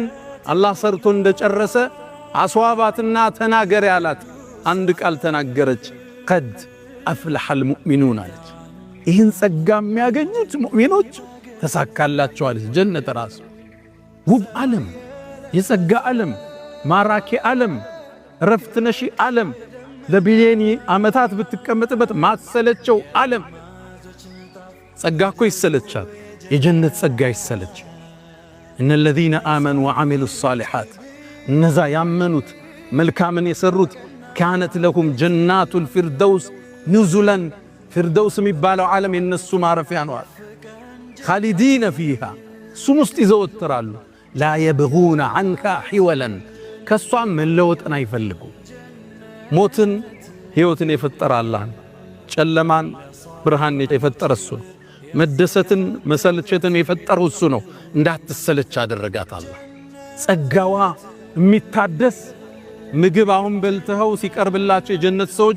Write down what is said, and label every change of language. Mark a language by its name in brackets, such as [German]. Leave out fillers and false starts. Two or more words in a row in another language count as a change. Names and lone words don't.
[Amharic] አላህ ሰርቶ እንደጨረሰ አስዋባትና ተናገር ያላት አንድ ቃል ተናገረች። [Arabic] قد أفلح المؤمنون [Amharic] አለች። ይህን ጸጋ የሚያገኙት ሙእሚኖች ተሳካላቸዋል። ጀነት ራሱ ውብ ዓለም፣ የጸጋ ዓለም፣ ማራኪ ዓለም፣ ረፍት ነሺ ዓለም፣ ለቢሊየን ዓመታት ብትቀመጥበት ማትሰለቸው ዓለም። ጸጋ እኮ ይሰለቻል፣ የጀነት ጸጋ ይሰለች። እነ [Arabic] الذين آمنوا وعملوا الصالحات [Amharic] እነዛ ያመኑት መልካምን የሰሩት [Arabic] كانت لهم جنات الفردوس نزلا [Amharic] فردوس የሚባለው ዓለም የነሱ ማረፊያ ነው። خالدين فيها ሱሙስት ይዘወትራሉ። [Arabic] لا يبغون عنها حولا [Amharic] ከሷም መለወጥን አይፈልጉ። ሞትን ህይወትን የፈጠረ አላህ፣ ጨለማን ብርሃን የፈጠረ እሱ ነው። መደሰትን መሰልቸትን የፈጠረው እሱ ነው። እንዳትሰለች አደረጋት አላህ። ጸጋዋ የሚታደስ ምግብ አሁን በልተው ሲቀርብላቸው የጀነት ሰዎች